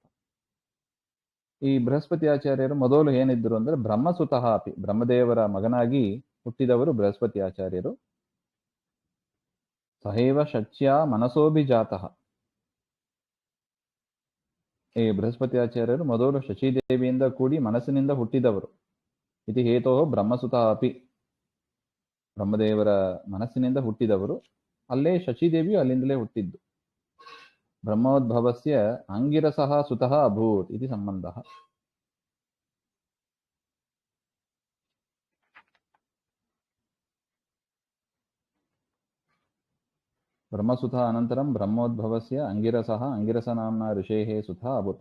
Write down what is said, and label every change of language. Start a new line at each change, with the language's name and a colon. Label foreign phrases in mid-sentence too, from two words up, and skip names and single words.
Kannada: ಈ ಬೃಹಸ್ಪತಿ ಆಚಾರ್ಯರು ಮೊದಲು ಏನಿದ್ರು ಅಂದ್ರೆ
Sanskrit: ಬ್ರಹ್ಮಸುತಃ ಅಪಿ,
Kannada: ಬ್ರಹ್ಮದೇವರ ಮಗನಾಗಿ ಹುಟ್ಟಿದವರು ಬೃಹಸ್ಪತಿ ಆಚಾರ್ಯರು.
Sanskrit: ಸಹೈವ ಶಚ್ಯ ಮನಸೋಭಿಜಾತಃ,
Kannada: ಈ ಬೃಹಸ್ಪತಿ ಆಚಾರ್ಯರು ಮೊದಲು ಶಚೀದೇವಿಯಿಂದ ಕೂಡಿ ಮನಸ್ಸಿನಿಂದ ಹುಟ್ಟಿದವರು.
Sanskrit: ಇತಿ ಹೇತೋ ಬ್ರಹ್ಮಸುತಃ ಅಪಿ,
Kannada: ಬ್ರಹ್ಮದೇವರ ಮನಸ್ಸಿನಿಂದ ಹುಟ್ಟಿದವರು. ಅಲ್ಲೇ ಶಚೀದೇವಿಯು ಅಲ್ಲಿಂದಲೇ ಹುಟ್ಟಿದ್ದು.
Sanskrit: ಬ್ರಹ್ಮೋದ್ಭವಸ್ಯ ಅಂಗಿರಸಃ ಸುತಃ ಅಭೂತ್ ಇತಿ ಸಂಬಂಧಃ. ಬ್ರಹ್ಮಸುತಃ ಅನಂತರಂ ಬ್ರಹ್ಮೋದ್ಭವಸ್ಯ ಅಂಗಿರಸಃ, ಅಂಗಿರಸನಾಮ್ನ ಋಷೇಃ ಸುತಃ ಅಭೂತ್.